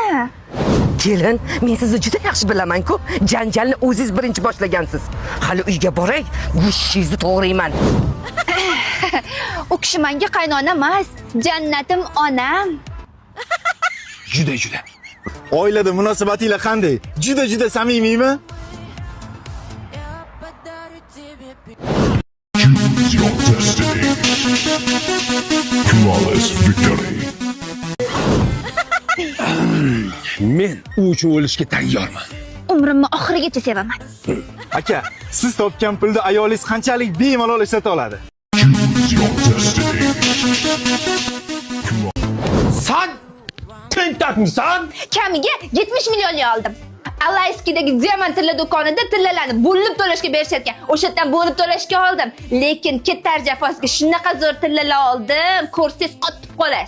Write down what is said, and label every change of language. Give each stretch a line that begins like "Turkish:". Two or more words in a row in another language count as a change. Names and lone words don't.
Uzbek: Kelin, men sizni juda yaxshi bilaman-ku. Janjalni o'zingiz birinchi boshlagansiz. Hali uyga boray, gushingizni to'g'rayman. U kishi menga qaynona emas, jannatim onam. Juda. Oilada munosabatinglar qanday? Juda samimiymi?
English: Choose your destiny. Flawless victory.
Uzbek: Men u uchun o'lishga tayyorman. Umrimni oxirigacha sevaman. Aka, siz topgan pulda ayolingiz qanchalik bemalol ishlata oladi?
English: Choose your destiny.
Uzbek: Sen tentakmisan? Kamiga 70 millionli oldim. Alayskidagi diamant tilla do'konida tillalarni bo'lib to'lashga berishayotgan. O'shadan bo'lib to'lashga oldim. Lekin ketar jafosiga shunaqa zo'r tillalar oldim, ko'rsangiz qotib qolasiz.